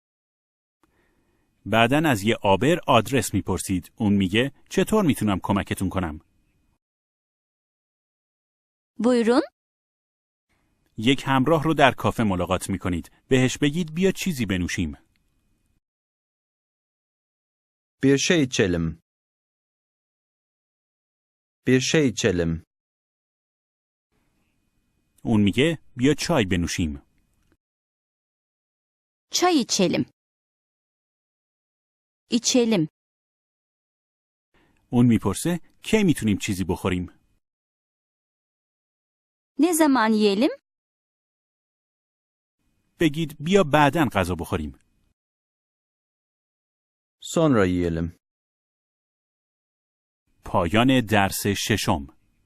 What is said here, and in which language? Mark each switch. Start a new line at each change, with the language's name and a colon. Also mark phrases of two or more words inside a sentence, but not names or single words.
Persian: بعدن از یه آبر آدرس میپرسید. اون میگه چطور میتونم کمکتون کنم؟
Turkish: Buyurun.
Persian: یک همراه رو در کافه ملاقات میکنید. بهش بگید بیا چیزی بنوشیم.
Turkish: Bir şey içelim. Bir şey içelim.
Persian: اون میگه بیا چای بنوشیم.
Turkish: Çay içelim. İçelim.
Persian: اون میپرسه کی میتونیم چیزی بخوریم؟
Turkish: Ne zaman yiyelim?
Persian: بگید بیا بعداً غذا بخوریم.
Turkish: Sonra yiyelim.
Persian: پایان درس 6